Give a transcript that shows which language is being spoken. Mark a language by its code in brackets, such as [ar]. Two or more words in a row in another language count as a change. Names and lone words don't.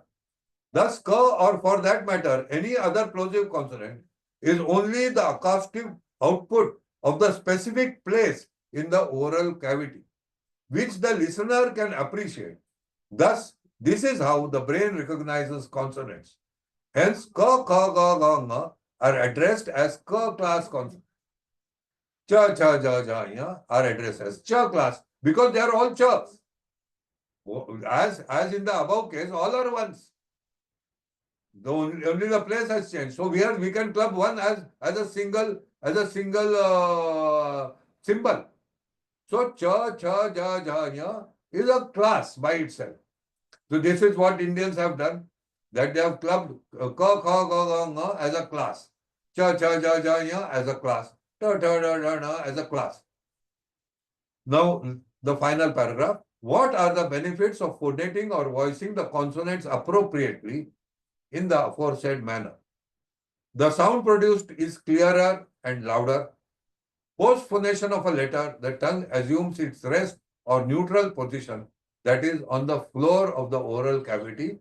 [en] Thus, ka, or for that matter, any other plosive consonant, is only the acoustic output of the specific place in the oral cavity, which the listener can appreciate. Thus, this is how the brain recognizes consonants. Hence, ka, kha, ga, ga, nga are addressed as ka class consonants. Cha, cha, ja, ja, ya are addressed as cha class because they are all chas. As in the above case, all are ones. Only the place has changed. So here we can club one as a single symbol. So cha, cha, ja, ja, ya is a class by itself. So this is what Indians have done, that they have clubbed ka, kha, ga, ga, nga as a class, cha, cha, ja, ja, ya as a class, ta, ta, da, da, da as a class. Now, the final paragraph. What are the benefits of phoneting or voicing the consonants appropriately in the aforesaid manner? The sound produced is clearer and louder. Post phonation of a letter, the tongue assumes its rest or neutral position, that is on the floor of the oral cavity.